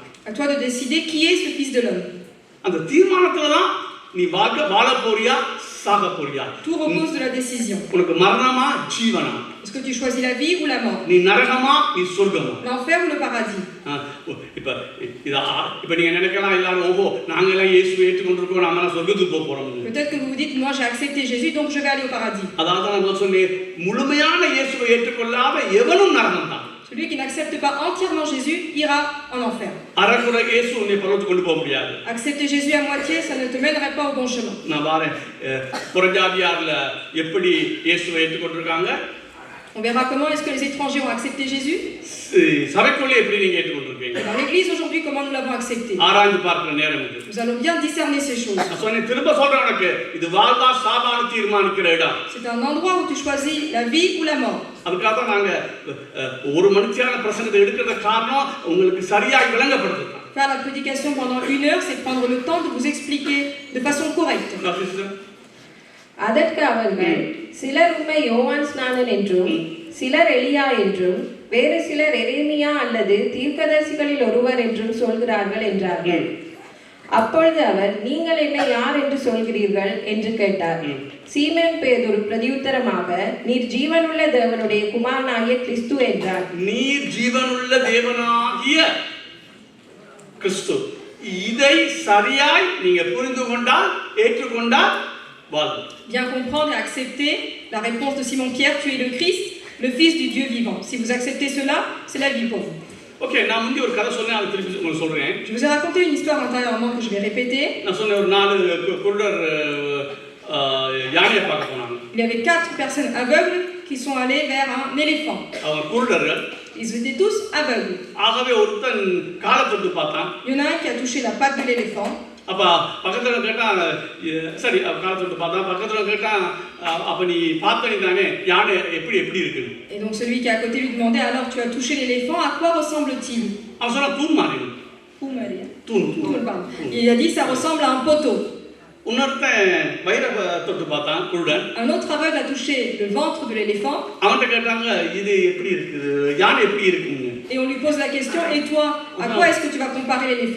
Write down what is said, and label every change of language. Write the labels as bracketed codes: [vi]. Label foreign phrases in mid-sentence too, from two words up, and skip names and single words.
[fr] À toi de décider qui est ce Fils de l'homme. [ta] அந்த தீர்மானத்துல தான் நீ வாழ போறியா சாக போறியா. [fr] Tout repose de la décision. [ta] உனக்கு மரணமா ஜீவனா? [fr] Est-ce que tu choisis la vie ou la mort? [ta] நீ நரகமா நீ சொர்க்கமா? [fr] L'enfer ou le paradis? [ta] இப்ப நீங்க நினைக்கலாம் எல்லாரும் ஓஹோ நாங்க எல்லாம் இயேசுவை ஏற்றுக்கொண்டிருக்கோம் நாம எல்லாம் சொர்க்கத்துக்கு போக போறோம். [fr] Peut-être que vous vous dites moi j'ai accepté Jésus donc je vais aller au paradis. [ta] அதாவது நான் சொன்னேன் முழுமையான இயேசுவை ஏற்றுக்கொள்ளாத எவனும் நரகம் தான். [fr] Celui qui n'accepte pas entièrement Jésus ira en enfer. [ta] அரகுறை இயேசு உன்னை பரலோகத்துக்கு கொண்டு போக முடியாது. [fr] Accepter Jésus à moitié ça ne te mènerait pas au bon chemin. [ta] நான் பாரேன் புறஜாதியார்ல எப்படி இயேசுவை ஏற்றுக்கொண்டிருக்காங்க. [fr] On verra comment est-ce que les étrangers ont accepté Jésus. [ta] சபைக்குள்ளே எப்படி நீங்க ஏற்றுக்கொண்டிருக்கீங்க? [fr] Dans l'église aujourd'hui comment nous l'avons accepté. [ta] ஆராய்ந்து பார்க்கிற நேரம் இது. [fr] Nous allons bien discerner ces choses. [ta] நான் சொன்னேன் திரும்ப சொல்றேன் உனக்கு இது வாழ்வா சாவான்னு தீர்மானிக்கிற இடம். [fr] C'est un endroit où tu choisis la vie ou la mort. [ta] அதுக்காக நாங்க ஒரு மணித்தியான பிரசங்கத்தை எடுக்கிறத காரணம் உங்களுக்கு சரியாக விளங்கப்படுத்துறது. [fr] Faire la prédication pendant 1 heure c'est prendre le temps de vous expliquer de façon correcte. [ta] அதற்கு அவர்கள் சிலர் உம்மை யோவான் ஸ்நானன் என்றும் சிலர் எலியா என்றும் வேறு சிலர் எரேமியா அல்லது தீர்க்கதரிசிகளில் ஒருவர் என்றும் சொல்கிறார்கள் என்றார்கள். அப்பொழுது அவர் நீங்கள் என்னை யார் என்று சொல்கிறீர்கள் என்று கேட்டார். சீமோன் பேதுரு பிரதியுத்தரமாக நீர் ஜீவனுள்ள தேவனுடைய குமாரனாகிய கிறிஸ்து என்றார். நீர் ஜீவனுள்ள தேவனாகிய கிறிஸ்து இதை சரியாய் நீங்க புரிந்து கொண்டால் ஏற்றுக்கொண்டால் வாழ்வு. [fr] Bien comprendre et accepter la réponse de Simon-Pierre, tu es le Christ, le Fils du Dieu vivant. Si vous acceptez cela, c'est la vie pour vous. [ta] Ok, நான் முந்தி ஒரு கதை சொன்னேன் அது திருப்பி உங்களுக்கு சொல்றேன். [fr] Je vous ai raconté une histoire antérieurement que je vais répéter. [ta] நான் சொன்னேன் ஒரு 4 குருடர் யானையை பார்க்க போனாங்க. [fr] Il y avait 4 personnes aveugles qui sont allées vers un éléphant. [ta] அவங்க குருடர்கள். [fr] Ils étaient tous aveugles. [ta] ஆகவே ஒருத்தன் காலை தொட்டு பார்த்தான். [fr] Il y en a un qui a touché la patte de l'éléphant. [ta] அப்ப பக்கத்துல கேட்டா சரி காலை தொட்டு பார்த்தா பக்கத்துல கேட்டா அப்ப நீ பார்த்தனி தானே யானை எப்படி இருக்கு. [fr] Et donc celui qui est à côté lui demandait alors tu as touché l'éléphant, à quoi ressemble-t-il? [ta] அவன் சொன்னா தூண் மாதிரி. தூண். [fr] Il a dit ça ressemble à un poteau. [ta] இன்னொருத்தன் வயிற தொட்டு பார்த்தான் குருடன். [fr] Un autre aveugle a touché le ventre de l'éléphant. [ta] அவன்கிட்ட கேட்டாங்க இது எப்படி இருக்குது யானை எப்படி இருக்குன்னு. [fr] Et on lui pose la question et toi à quoi est-ce que tu vas comparer l'éléphant?